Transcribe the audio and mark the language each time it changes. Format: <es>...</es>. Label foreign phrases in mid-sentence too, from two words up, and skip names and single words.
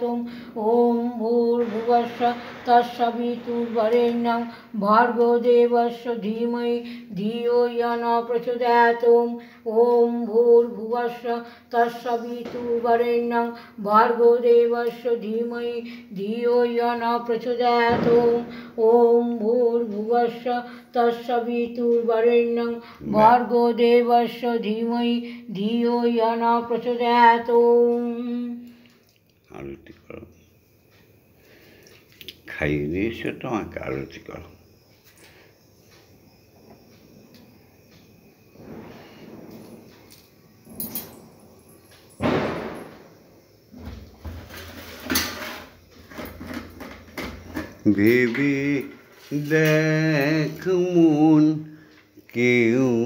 <sa>ওম ভূর্ভুবস্সুঃ তস্সবিতুর্বরেণ্যং ভর্গো দেবস্য ধীমহি ধিয়ো য়ো ন প্রচোদয়াৎ ওম ভূর্ভুবস্সুঃ তস্সবিতুর্বরেণ্যং ভর্গো দেবস্য ধীমহি ধিয়ো য়ো ন প্রচোদয়াৎ ওম ভূর্ভুবস্সুঃ তস্সবিতুর্বরেণ্যং ভর্গো দেবস্য ধীমহি ধিয়ো য়ো ন প্রচোদয়াৎ।</sa> <bn>আরতি করো, খাইয়ে দিয়েছো তো আমাকে, আরতি করো। ভেবে দেখ মন কেউ</bn>